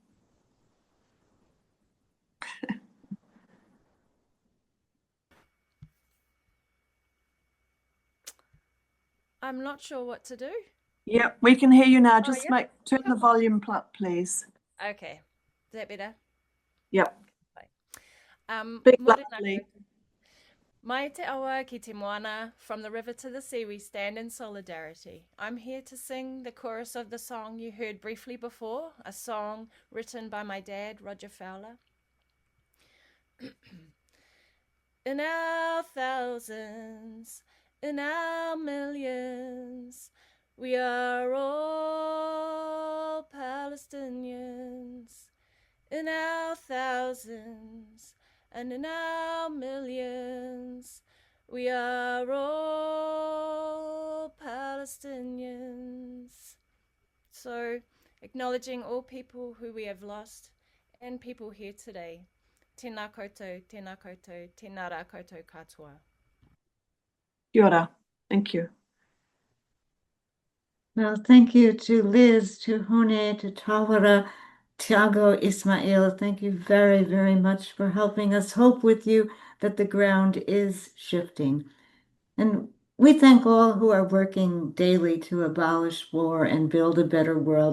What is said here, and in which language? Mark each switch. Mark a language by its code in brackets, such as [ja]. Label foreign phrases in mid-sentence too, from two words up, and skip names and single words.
[en] I'm not sure what to do. Yep, we can hear you now. Just yep. turn the volume up, please. Okay. Is that better? Yep. Speak loudly. [mi] Mai te awa ki te moana, [en] from the river to the sea we stand in solidarity. I'm here to sing the chorus of the song you heard briefly before, a song written by my dad, Roger Fowler. In our thousands, in our millions, we are all Palestinians. In our thousands and in our millions, we are all Palestinians. So, acknowledging all people who we have lost and people here today. [mi] Tēnā koutou, tēnā koutou, tēnā rā koutou katoa. Kia ora. [en] Thank you. Well, thank you to Liz, to Hone, to Tawara, Tiago, Ismail. Thank you very, very much for helping us hope with you that the ground is shifting. And we thank all who are working daily to abolish war and build a better world.